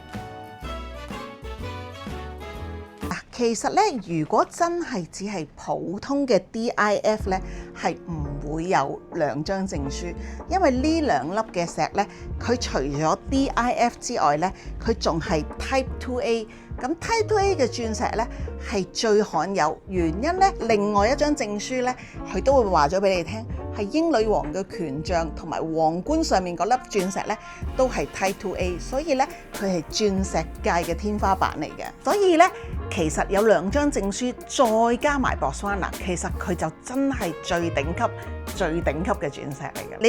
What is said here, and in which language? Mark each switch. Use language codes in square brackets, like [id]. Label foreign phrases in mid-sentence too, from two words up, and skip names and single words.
[yue] 其實咧，如果真係只係普通嘅 DIF 咧，係唔會有2張證書，因為呢兩粒嘅石咧，佢除咗 DIF 之外咧，佢仲係 Type 2A。咁 Type 2A 嘅鑽石咧係最罕有，原因咧另外一張證書咧，佢都會話咗俾你聽，係英女王嘅權杖同埋皇冠上面嗰粒鑽石咧都係 Type 2A， 所以咧佢係鑽石界嘅天花板嚟嘅。所以咧其實有2張證書再加埋 Botswana， 其實佢就真係最頂級嘅鑽石嚟嘅。